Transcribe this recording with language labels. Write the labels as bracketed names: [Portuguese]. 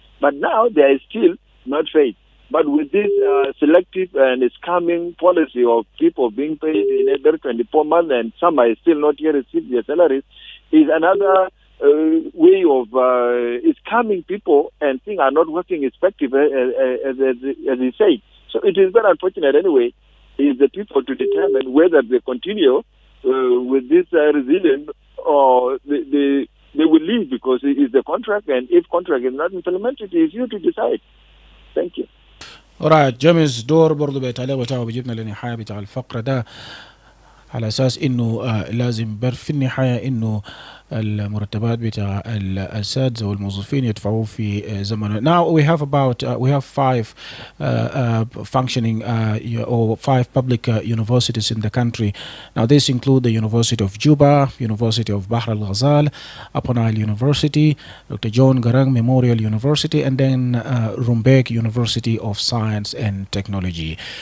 [English] But now they are still not paid. But with this selective and scamming policy of people being paid in every 24 months and some are still not yet received their salaries is another way of scamming people, and things are not working effective as he said. So it is very unfortunate anyway. Is the people to determine whether they continue with this resilience or they will leave, because it is the contract, and if contract is not implemented, it is you to decide. Thank you. [Arabic] Alright, جيمس دور برضو بيتعلق بتاعه بيجيبنا لنهاية بتاع الفقرة ده على أساس إنه لازم في النهاية إنه المرتبات بتاع الأساتذة والموظفين يدفعوا في زمن. [English] Now we have about we have 5 functioning or 5 public universities in the country. Now this include the University of Juba, University of Bahr al Ghazal, Upper Nile University, Dr. John Garang Memorial University, and then Rumbek University of Science and Technology.